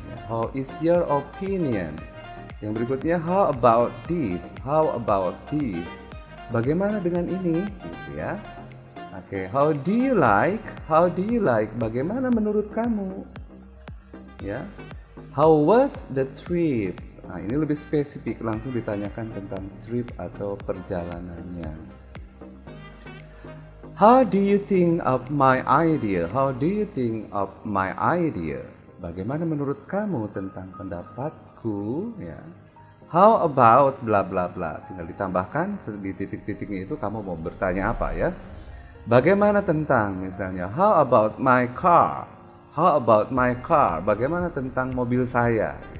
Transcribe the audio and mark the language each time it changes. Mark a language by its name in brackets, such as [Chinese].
[English] How is your opinion? [Indonesian] Yang berikutnya [English] how about this? How about this? [Indonesian] Bagaimana dengan ini? Gitu, ya. [English] Oke, how do you like? How do you like? [Indonesian] Bagaimana menurut kamu? Ya. [English] How was the trip? [Indonesian] Nah, ini lebih spesifik, langsung ditanyakan tentang trip atau perjalanannya. [English] How do you think of my idea? How do you think of my idea? [Indonesian] Bagaimana menurut kamu tentang pendapatku? Ya. [English] How about bla bla bla. [Indonesian] Tinggal ditambahkan di titik-titiknya itu kamu mau bertanya apa ya. Bagaimana tentang misalnya [English] how about my car? How about my car? [Indonesian] Bagaimana tentang mobil saya?